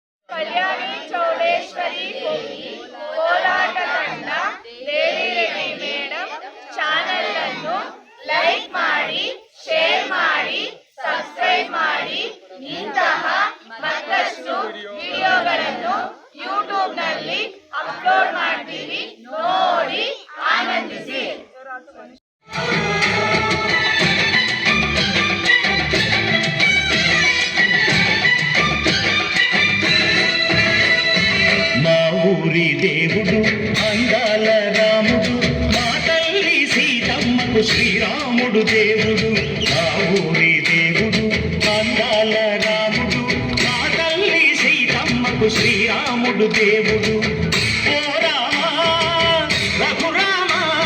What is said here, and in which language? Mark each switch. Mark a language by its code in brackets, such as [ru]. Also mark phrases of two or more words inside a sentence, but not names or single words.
[kn] కళ్యాణి చౌడేశ్వరి కోలాట ತಂಡ ದೇವಿರೆಡ್ಡಿ ಮೇಡಮ್ ಚಾನೆಲ್ ಲೈಕ್ ಮಾಡಿ ಶೇರ್ ಮಾಡಿ ಸಬ್ಸ್ಕ್ರೈಬ್ ಮಾಡಿ ಇಂತಹ ಮತ್ತಷ್ಟು ವಿಡಿಯೋಗಳನ್ನು ಯೂಟ್ಯೂಬ್ ನಲ್ಲಿ ಅಪ್ಲೋಡ್ ಮಾಡ್ತೀವಿ ನೋಡಿ ಆನಂದಿಸಿ [te] ఊరి దేవుడు అందాల రాముడు మా తల్లి సీతమ్మకు శ్రీరాముడు దేవుడు మా ఊరి దేవుడు అందాల రాముడు మా తల్లి సీతమ్మకు శ్రీరాముడు దేవుడు ఓ రామా రఘురామా